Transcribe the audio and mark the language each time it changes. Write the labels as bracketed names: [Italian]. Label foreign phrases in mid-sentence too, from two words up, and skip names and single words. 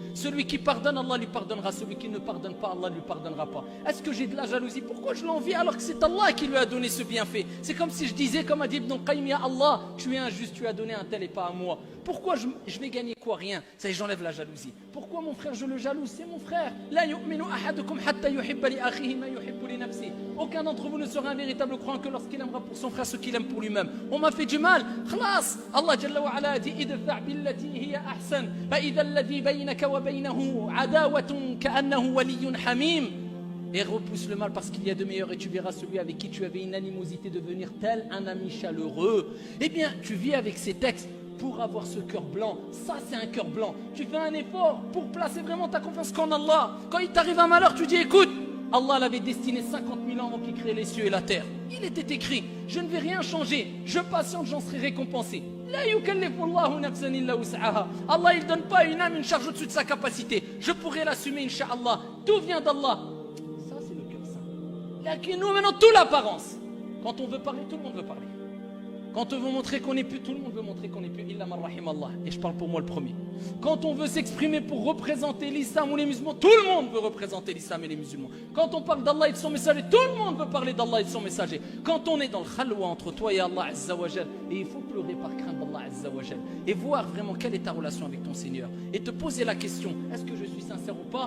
[French] Celui qui pardonne, Allah lui pardonnera. Celui qui ne pardonne pas, Allah ne lui pardonnera pas. Est-ce que j'ai de la jalousie? Pourquoi je l'envie alors que c'est Allah qui lui a donné ce bienfait? C'est comme si je disais, comme a dit Ibn Qayyim, [Arabic] يا الله, [French] tu es injuste, tu as donné un tel et pas à moi. Pourquoi je vais gagner quoi? Rien. Ça y est, j'enlève la jalousie. Pourquoi mon frère je le jalouse? C'est mon frère. [Arabic] لا يؤمن أحدكم حتى يحب لأخيه ما يحب لنفسه. [French] Aucun d'entre vous ne sera un véritable croyant que lorsqu'il aimera pour son frère ce qu'il aime pour lui-même. On m'a fait du mal. Khlas. [Arabic] الله جل وعلا dit ادفع بالتي هي أحسن فإذا الذي بينك وبينه عداوة كأنه ولي حميم. [French] Et repousse le mal parce qu'il y a de meilleur et tu verras celui avec qui tu avais une animosité devenir tel un ami chaleureux. Eh bien, tu vis avec ces textes pour avoir ce cœur blanc. Ça, c'est un cœur blanc. Tu fais un effort pour placer vraiment ta confiance qu'en Allah. Quand il t'arrive un malheur, tu dis, écoute, Allah l'avait destiné 50 000 ans avant qu'il crée les cieux et la terre. Il était écrit, je ne vais rien changer. Je patiente, j'en serai récompensé. [Arabic] لا يكلف الله نفسا إلا وسعها. [French] Allah, il ne donne pas à une âme une charge au-dessus de sa capacité. Je pourrai l'assumer, incha'Allah. Tout vient d'Allah. Ça, c'est le cœur saint. Là, qui nous, maintenant, toute l'apparence. Quand on veut parler, tout le monde veut parler. Quand on veut montrer qu'on n'est plus, tout le monde veut montrer qu'on n'est plus. [Arabic] إلا من رحم الله. [French] Et je parle pour moi le premier. Quand on veut s'exprimer pour représenter l'islam ou les musulmans, tout le monde veut représenter l'islam et les musulmans. Quand on parle d'Allah et de son messager, tout le monde veut parler d'Allah et de son messager. Quand on est dans le khalwa entre toi et Allah [Arabic] عز وجل, [French] et il faut pleurer par crainte d'Allah [Arabic] عز وجل, [French] et voir vraiment quelle est ta relation avec ton Seigneur, et te poser la question, est-ce que je suis sincère ou pas?